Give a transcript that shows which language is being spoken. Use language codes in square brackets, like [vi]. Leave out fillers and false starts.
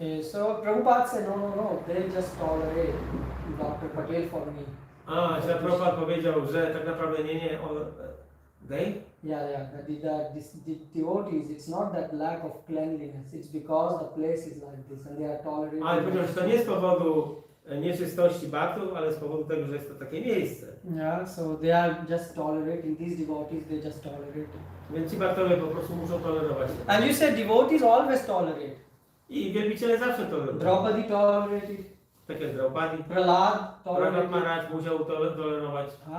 [en] So Prabhupada said, no, they just tolerate Dr. Patel for me. [pl] Prabhupada powiedział, że tak naprawdę nie, [en] they? Yeah, the devotees, it's not that lack of cleanliness, it's because the place is like this and they are tolerating. [pl] Ale powiedział, że to nie z powodu nieczystości baktów, ale z powodu tego, że jest to takie miejsce. [en] Yeah, so they are just tolerating, these devotees, they just tolerate. [pl] Więc ci baktowie po prostu muszą tolerować. [en] And you said devotees always tolerate. [pl] I wielbiciele zawsze tolerują. [en] Draupadi tolerated. [pl] Tak jak Draupadi. [en] Prahlad tolerated. [pl] Maharaj musiał tolerować.